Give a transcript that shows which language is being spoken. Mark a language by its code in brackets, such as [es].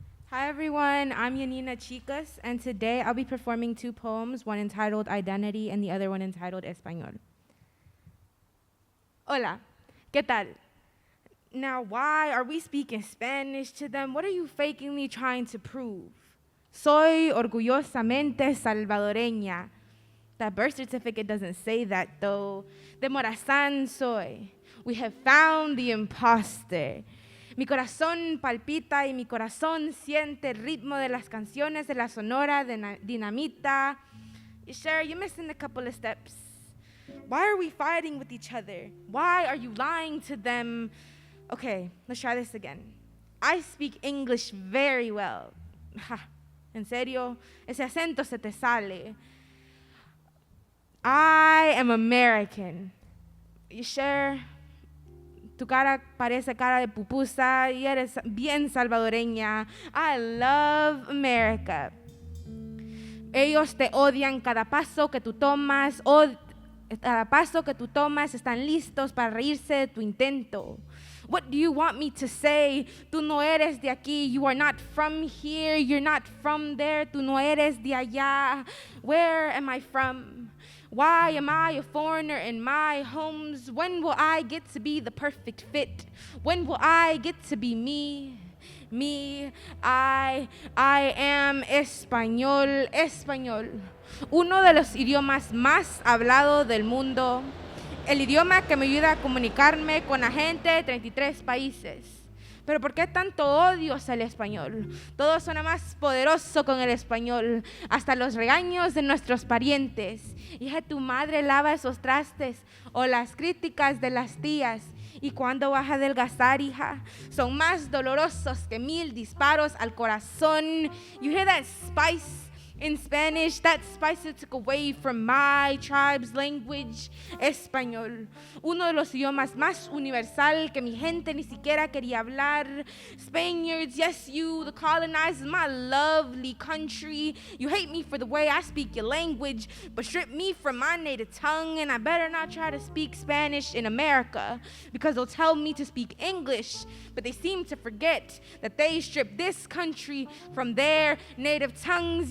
[en] Hi everyone, I'm Yanina, Chicas, and today I'll be performing two poems, one entitled Identity and the other one entitled Español. [es] Hola, ¿qué tal? [en] Now, why are we speaking Spanish to them? What are you fakingly trying to prove? [es] Soy orgullosamente salvadoreña. [en] That birth certificate doesn't say that though. [es] De Morazán soy. [en] We have found the imposter. [es] Mi corazón palpita y mi corazón siente el ritmo de las canciones de la Sonora Dinamita. [en] Sure, you're missing a couple of steps. Why are we fighting with each other? Why are you lying to them? Okay, let's try this again. I speak English very well. [es] Ja, en serio, ese acento se te sale. [en] I am American. You sure? [es] Tu cara parece cara de pupusa y eres bien salvadoreña. [en] I love America. [es] Ellos te odian cada paso que tú tomas. Cada paso que tú tomas están listos para reírse de tu intento. [en] What do you want me to say? [es] Tú no eres de aquí. [en] You are not from here. You're not from there. [es] Tú no eres de allá. [en] Where am I from? Why am I a foreigner in my homes? When will I get to be the perfect fit? When will I get to be me? I am español. [es] Uno de los idiomas más hablados del mundo. El idioma que me ayuda a comunicarme con la gente de 33 países. Pero ¿por qué tanto odio hacia el español? Todo suena más poderoso con el español. Hasta los regaños de nuestros parientes. Hija, tu madre lava esos trastes. O las críticas de las tías. ¿Y cuándo vas a adelgazar, hija? Son más dolorosos que 1000 disparos al corazón. [en] You hear that spice? In Spanish, that spice it took away from my tribe's language, español. [es] Uno de los idiomas más universal que mi gente ni siquiera quería hablar. [en] Spaniards, yes, you, the colonizers, my lovely country. You hate me for the way I speak your language, but strip me from my native tongue, and I better not try to speak Spanish in America, because they'll tell me to speak English, but they seem to forget that they stripped this country from their native tongues.